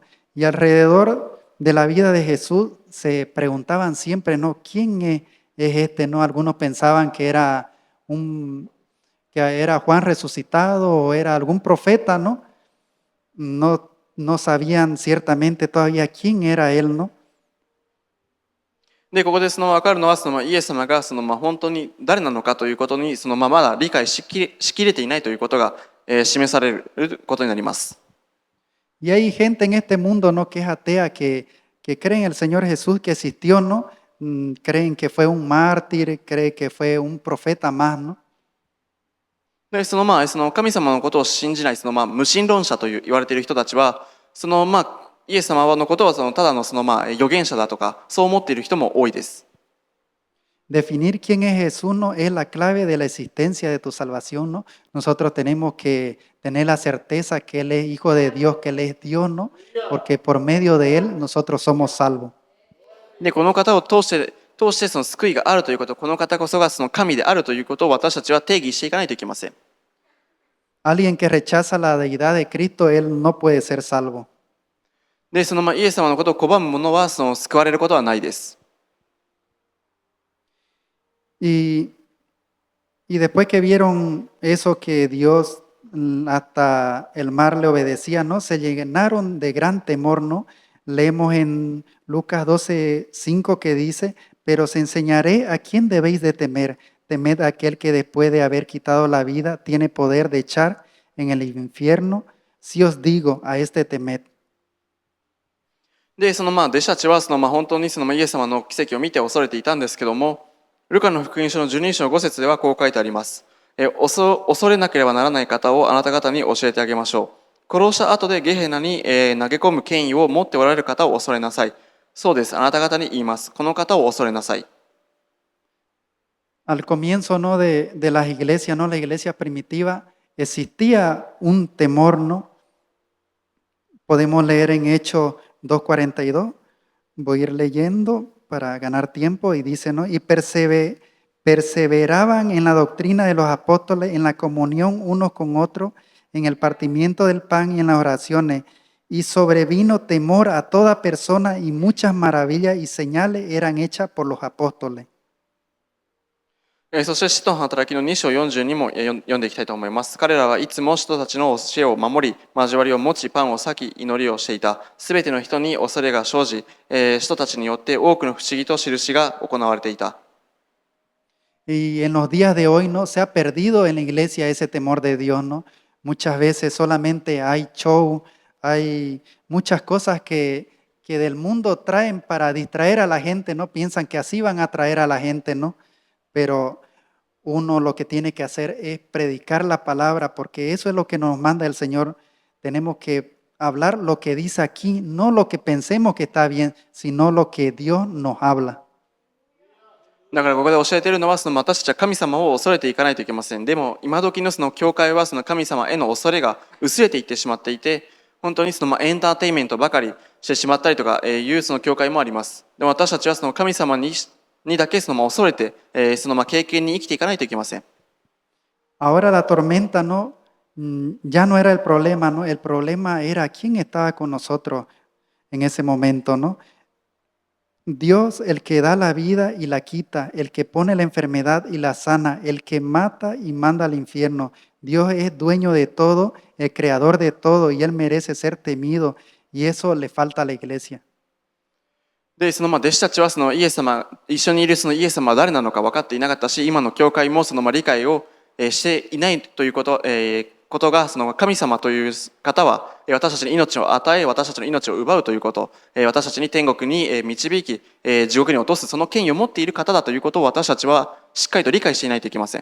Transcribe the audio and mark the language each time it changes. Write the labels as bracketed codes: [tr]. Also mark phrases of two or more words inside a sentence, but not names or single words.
[es] Y alrededor de la vida de Jesús se preguntaban siempre, ¿no? ¿Quién es este, no? Algunos pensaban que era Juan resucitado o era algún profeta, ¿no? no sabían ciertamente todavía quién era él, ¿no? [ja] で、ここで分かるのは、イエス様が本当に誰なのかということに、まだ理解しきれていないということが、示されることになります。 [es] Y hay gente en este mundo, ¿no? Que es atea, que cree en el Señor Jesús que existió, ¿no? Creen que fue un mártir, creen que fue un profeta más, ¿no? [ja] で、神様のことを信じない、無神論者と言われている人たちは、イエス様のことはただの預言者だとか、そう思っている人も多いです。 [es] Definir quién es Jesús no es la clave de la existencia de tu salvación, ¿no? Nosotros tenemos que tener la certeza que Él es Hijo de Dios, que Él es Dios, ¿no? Porque por medio de Él nosotros somos salvos. [ja] で、この方を通して救いがあるということ、この方こそが神であるということを私たちは定義していかないといけません。 [es] Alguien que rechaza la deidad de Cristo, él no puede ser salvo. [ja] で、イエス様のことを拒む者は救われることはないです。 [es] Y después que vieron eso que Dios hasta el mar le obedecía, ¿no? Se llenaron de gran temor, ¿no? Leemos en Lucas 12:5 que dice, pero os enseñaré a quién debéis de temer. Temed a aquel que después de haber quitado la vida tiene poder de echar en el infierno. Si os digo, a este temed. [ja] で、弟子たちは本当にイエス様の奇跡を見て恐れていたんですけども、ルカの福音書の12章5節ではこう書いてあります。恐れなければならない方をあなた方に教えてあげましょう。殺した後でゲヘナに投げ込む権威を持っておられる方を恐れなさい。そうです、あなた方に言います。この方を恐れなさい。 [es] Al comienzo, ¿no? de las iglesias, ¿no? La iglesia primitiva, existía un temor, ¿no? Podemos leer en Hechos 2:42. Voy a ir leyendo para ganar tiempo y dice, ¿no? Y perseveraban en la doctrina de los apóstoles, en la comunión unos con otros, en el partimiento del pan y en las oraciones. Y sobrevino temor a toda persona y muchas maravillas y señales eran hechas por los apóstoles. [ja] そして使徒の働きの2章42も読んでいきたいと思います。彼らはいつも使徒たちの教えを守り、交わりを持ち、パンを裂き、祈りをしていた。すべての人に恐れが生じ、使徒たちによって多くの不思議と印が行われていた。 [es] Y en los días de hoy, ¿no? Se ha perdido en la iglesia ese temor de Dios, ¿no? Muchas veces solamente hay show, hay muchas cosas que del mundo traen para distraer a la gente, ¿no? Piensan que así van a atraer a la gente, ¿no? Pero uno lo que tiene que hacer es predicar la palabra, porque eso es lo que nos manda el Señor. Tenemos que hablar lo que dice aquí, no lo que pensemos que está bien, sino lo que Dios nos habla. [ja] だからここで教えているのは私たちは神様を恐れていかないといけません。でも今時の教会は神様への恐れが薄れていってしまっていて、本当にエンターテインメントばかりしてしまったりとかいう教会もあります。でも私たちは神様にだけ恐れて経験に生きていかないといけません。 [es] Ahora la tormenta no, ya no era el problema, ¿no? El problema era quién estaba con nosotros en ese momento, ¿no? Dios, el que da la vida y la quita, el que pone la enfermedad y la sana, el que mata y manda al infierno. Dios es dueño de todo, el creador de todo, y Él merece ser temido, y eso le falta a la iglesia. [ja] で、弟子たちはイエス様、一緒にいるイエス様は誰なのか分かっていなかったし、今の教会も理解をしていないということが神様という方は私たちに命を与え、私たちの命を奪うということ、私たちに天国に導き、地獄に落とすその権威を持っている方だということを私たちはしっかりと理解していないといけません。